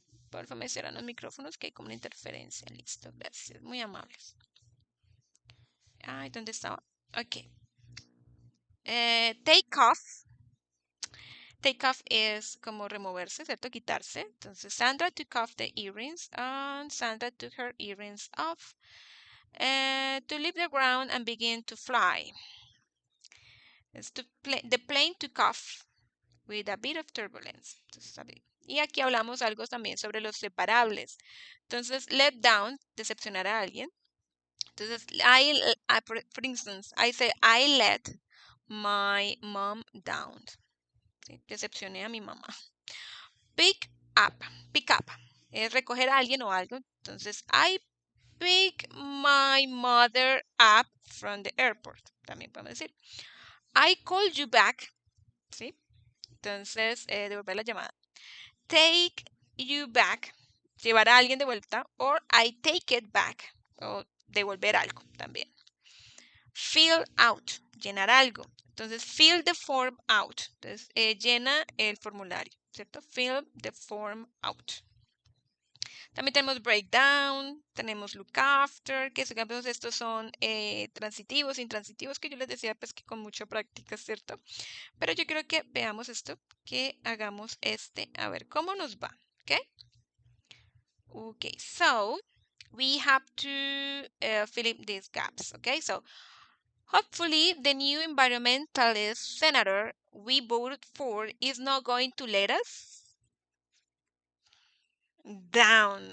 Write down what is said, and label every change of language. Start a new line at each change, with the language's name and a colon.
Spanish: Por favor, me cierran los micrófonos que hay como una interferencia. Listo, gracias. Muy amables. Ay, ¿dónde estaba? Ok.
English: Take off.
Spanish: Take off es como removerse, ¿cierto? Quitarse.
English: Entonces, Sandra took off the earrings and Sandra took her earrings off. To leave the ground and begin to fly. The plane took off with a bit of turbulence.
Spanish: Entonces, y aquí hablamos algo también sobre los separables. Entonces, let down, decepcionar a alguien.
English: Entonces, for instance, I say, I let my mom down.
Spanish: ¿Sí? Decepcioné a mi mamá. Pick up, es recoger a alguien o algo.
English: Entonces, I pick my mother up from the airport.
Spanish: También podemos decir,
English: I called you back.
Spanish: ¿Sí? Entonces, devolver la llamada. Take you back, llevar a alguien de vuelta.
English: Or I take it back,
Spanish: o devolver algo también.
English: Fill out,
Spanish: llenar algo.
English: Entonces, fill the form out.
Spanish: Entonces, llena el formulario, ¿cierto?
English: Fill the form out.
Spanish: También tenemos breakdown, tenemos look after, que digamos estos son transitivos, intransitivos, que yo les decía pues que con mucha práctica, ¿cierto? Pero yo creo que veamos esto, que hagamos a ver cómo nos va, ¿ok?
English: Okay, so we have to fill in these gaps, okay? So hopefully the new environmentalist senator we voted for is not going to let us down.